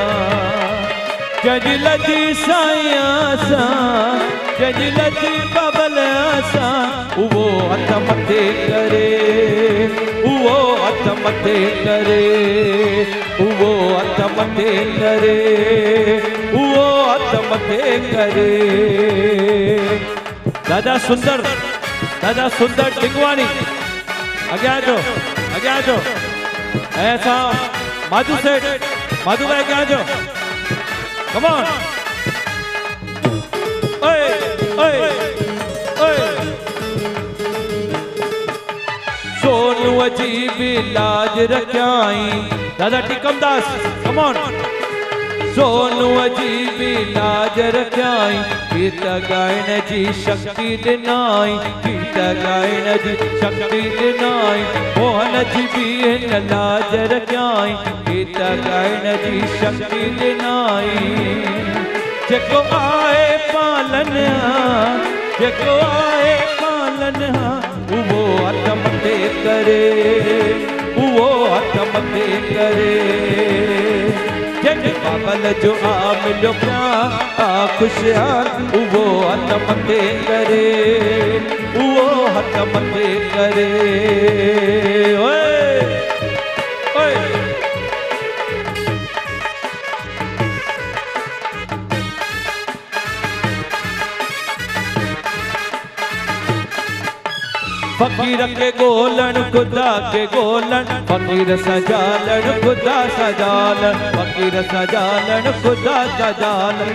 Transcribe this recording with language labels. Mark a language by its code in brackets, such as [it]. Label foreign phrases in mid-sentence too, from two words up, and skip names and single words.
[sd] जज लजी साईं सा, जज लजी बबल सा उहो हथ मथे करे, उहो हथ मथे करे, उहो हथ मथे करे, उहो हथ मथे करे। दादा सुंदर टिंगवानी अॻियां अचो, अॻियां अचो। ऐसा माधु सेठ, माधु भाई अॻियां अचो, [en] come on. [sd] ओए ओए ओए सोनू जी भी लाज रखियाई दादा टिकमदास, [en] come on. [sd] सोनू जी भी लाज रखियाई, गीत गायण जी शक्ति ॾिनाई, गीत गायण जी शक्ति ॾिनाई। मोहन जी भी हिन लाज रखियाई, गीत गायण जी शक्ति ॾिनाई। जेको आहे पालन, जेको आहे पालन उहो हथ मथे करे, उहो हथ मथे करे। जंहिंखे बाबल जो आ मिलियो प्यार आ खुशहाल उहो हथ मथे करे, उहो हथ मथे करे। ओए ओए फकीर के गोलन खुदा के गोलन, फकीर सजालन खुदा सजालन, फकीर सजालन खुदा सजालन।